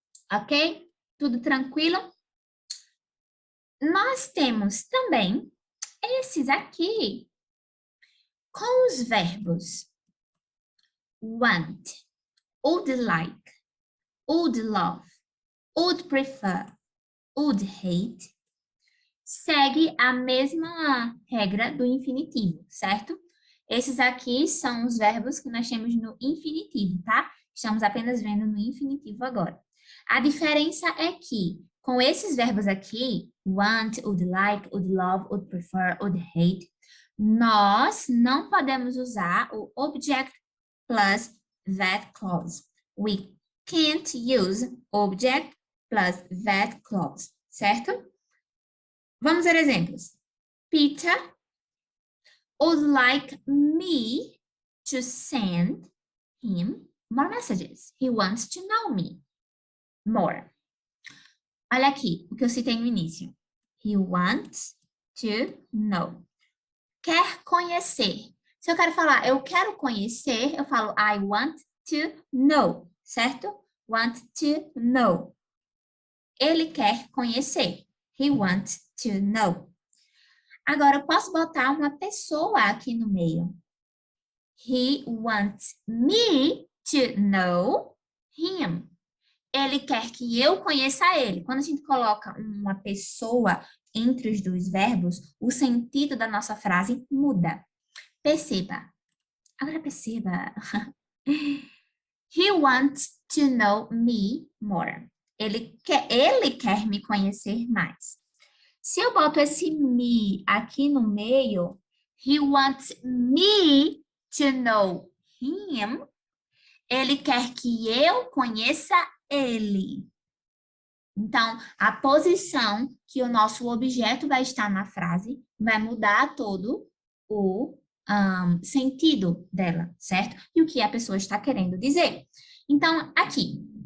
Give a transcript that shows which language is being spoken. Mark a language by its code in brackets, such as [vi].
[pt] Ok? Tudo tranquilo? Nós temos também esses aqui com os verbos want, would like, would love, would prefer, would hate. Segue a mesma regra do infinitivo, certo? Esses aqui são os verbos que nós temos no infinitivo, tá? Estamos apenas vendo no infinitivo agora. A diferença é que, com esses verbos aqui, want, would like, would love, would prefer, would hate, nós não podemos usar o object plus that clause. [en] We can't use object plus that clause, [pt] certo? Vamos ver exemplos. [en] Peter would like me to send him more messages. He wants to know me. more. [pt] Olha aqui, o que eu citei no início. [en] He wants to know. [pt] Quer conhecer. Se eu quero falar, eu quero conhecer, eu falo [en] I want to know, [pt] certo? [en] Want to know. [pt] Ele quer conhecer. [en] He wants to know. [pt] Agora, eu posso botar uma pessoa aqui no meio. [en] He wants me to know him. [pt] Ele quer que eu conheça ele. Quando a gente coloca uma pessoa entre os dois verbos, o sentido da nossa frase muda. Perceba. Agora perceba. [en] He wants to know me more. [pt] Ele quer me conhecer mais. Se eu boto esse me aqui no meio, [en] he wants me to know him. [pt] Ele quer que eu conheça ele. Então, a posição que o nosso objeto vai estar na frase vai mudar todo o sentido dela, certo? E o que a pessoa está querendo dizer. Então, aqui.